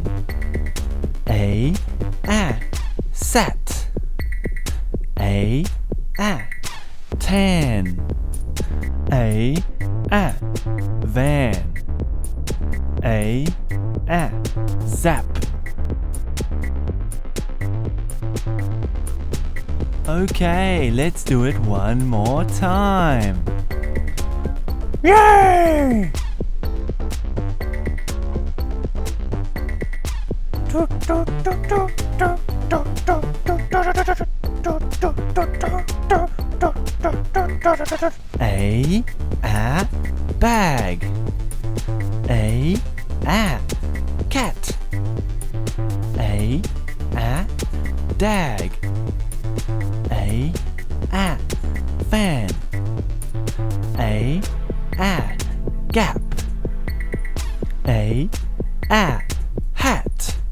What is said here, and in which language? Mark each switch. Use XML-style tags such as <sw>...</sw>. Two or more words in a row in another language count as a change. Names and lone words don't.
<en>A sat. A tan. A van. A zap. Okay, let's do it one more time. Yay! A bag. A cat. A dag. A fan. A gap. A hat.</en>